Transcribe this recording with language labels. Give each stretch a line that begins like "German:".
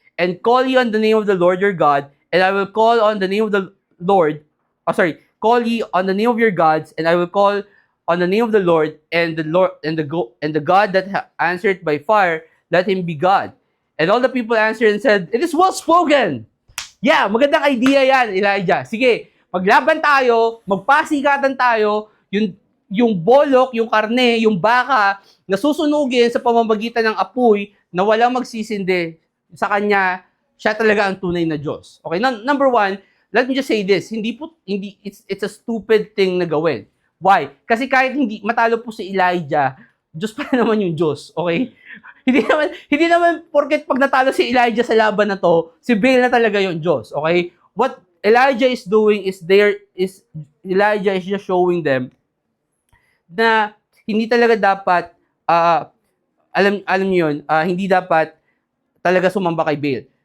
English: And call ye on the name of the Lord your God, and I will call on the name of the Lord. Call ye on the name of your gods, and I will call on the name of the Lord, and the God that answered by fire, let him be God. And all the people answered and said, it is well spoken.
Filipino: Yeah, magandang idea yan, Elijah. Sige, maglaban tayo, magpasikatan tayo, yung bolok, yung karne, yung baka, na susunugin sa pamamagitan ng apoy na walang magsisindi sa kanya, siya talaga ang tunay na Diyos. Okay, number 1,
English: let me just say this, it's a stupid thing
Filipino: na gawin. Why? Kasi kahit hindi matalo po si Elijah, Diyos pa naman yung Diyos, okay? Hindi naman porket pag natalo si Elijah sa laban na to, si Baal na talaga yung Diyos, okay?
English: What Elijah is doing is Elijah is just showing them
Filipino: na hindi talaga dapat alam niyo yun, hindi dapat talaga sumamba kay Baal.